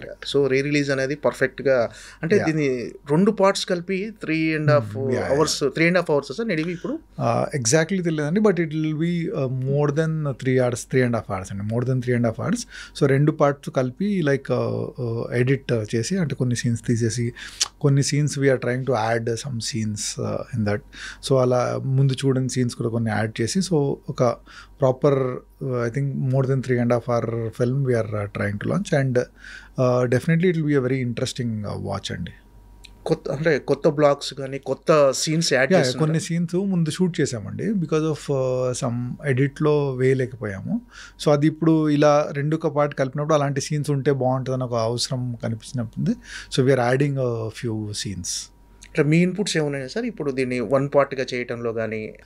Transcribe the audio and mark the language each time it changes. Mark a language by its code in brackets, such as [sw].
[te] So re release అనేది పర్ఫెక్ట్గా అంటే దీన్ని 2 parts కలిపి 3.5 hours సార్ నడివి ఇప్పుడు ఎగ్జాక్ట్లీ తెలియదండి, [en] But it will be more than 3.5 hours అండి, more than 3.5 hours. [te] So 2 parts కలిపి లైక్ ఎడిట్ చేసి అంటే కొన్ని సీన్స్ తీసేసి కొన్ని scenes [en] We are trying to add some scenes in that. [te] So అలా ముందు చూడని సీన్స్ కూడా కొన్ని యాడ్ చేసి సో ఒక proper [en] I think more than 3.5 hour film we are trying to launch, and definitely it will be a very interesting watch అండి. [te] కొత్త blogs కానీ కొత్త సీన్స్ యాడ్ చేసి కొన్ని సీన్స్ ముందు షూట్ చేసామండి, బికాజ్ ఆఫ్ సమ్ ఎడిట్లో వేయలేకపోయాము. సో అది ఇప్పుడు ఇలా 2 పార్ట్ కలిపినప్పుడు అలాంటి సీన్స్ ఉంటే బాగుంటుందని ఒక అవసరం కనిపించినప్పుడు [en] So we are adding few scenes. [te] అంటే మీ ఇన్పుట్స్ ఏమున్నాయి సార్ ఇప్పుడు దీన్ని 1 partగా చేయటంలో కానీ?